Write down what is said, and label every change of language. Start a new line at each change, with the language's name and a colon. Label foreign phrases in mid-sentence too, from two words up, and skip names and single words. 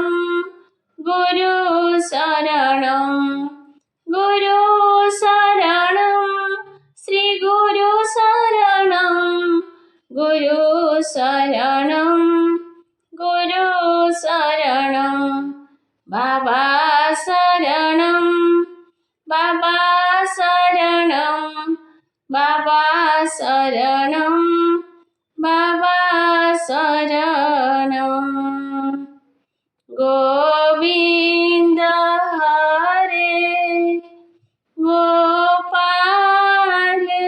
Sanskrit: गुरु शरणं गुरु शरणं श्री गुरु शरणं गुरु शरणं गुरु शरणं बाबा शरणं बाबा शरणं बाबा शरणं बाबा शरणं गोविंद हरे गोपाल